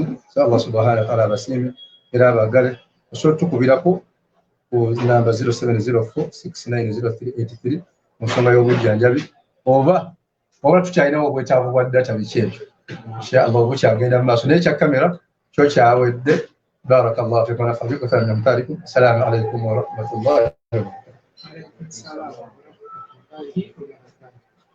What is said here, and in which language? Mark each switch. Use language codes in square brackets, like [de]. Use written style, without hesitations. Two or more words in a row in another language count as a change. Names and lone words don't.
[lg] Nsaba [ar] الله سبحانه وتعالى [lg] abasiime era abaagale. Osobola tukubirako ku namba 0704690383 mu nsonga y'obujjanjabi oba tukyalinawo obwetaavu bwa data biki ebyo [ar] إن شاء الله [lg] bukyagenda mu maaso naye kya kamera kyo kyawedde. [ar] بارك الله فيكم ونفع بكم ونمتريكم. السلام عليكم ورحمة الله وبركاته.